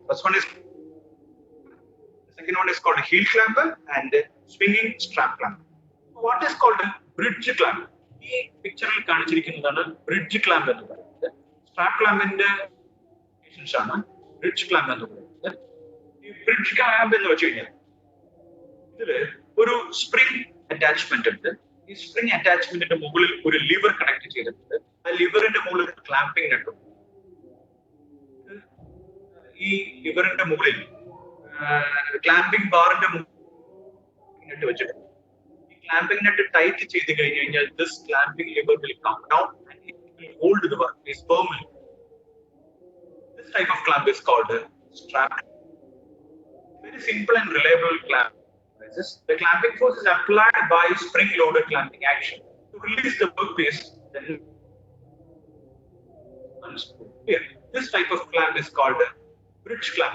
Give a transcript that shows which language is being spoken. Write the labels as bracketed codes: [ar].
[en] First one is, the second one is called a heel clamper and swinging strap clamp. What is called a bridge clamp? [ml] ഈ പിക്ചറിൽ കാണിച്ചിരിക്കുന്നതാണ് bridge clamp എന്ന് പറയുന്നത്. Strap ക്ലാമ്പിന്റെ ആണ് bridge clamp എന്ന് പറയുന്നത്. ഈ bridge clamp എന്ന് വെച്ച് കഴിഞ്ഞാൽ ഇതില് ഒരു സ്പ്രിംഗ് അറ്റാച്ച്മെന്റ് ഉണ്ട്. ഈ സ്പ്രിംഗ് അറ്റാച്ച്മെന്റിന്റെ മുകളിൽ ഒരു ലിവർ കണക്ട് ചെയ്തിട്ടുണ്ട്. ആ ലിവറിന്റെ മുകളിൽ ഒരു ക്ലാമ്പിംഗ് നെറ്റ് ഉണ്ട്. ഈ ലിവറിന്റെ മുകളിൽ ക്ലാമ്പിംഗ് ബാറിന്റെ നെറ്റ് വെച്ചിട്ടുണ്ട്. ഈ ക്ലാമ്പിംഗ് നെറ്റ് ടൈറ്റ് ചെയ്ത് കഴിഞ്ഞു കഴിഞ്ഞാൽ [en] This clamping lever will come down and it will hold the workpiece firmly. This type of clamp is called a strap. Very simple and reliable clamp. The clamping force is applied by spring-loaded clamping action to release the workpiece. Then unscrew. Here, this type of clamp is called a bridge clamp.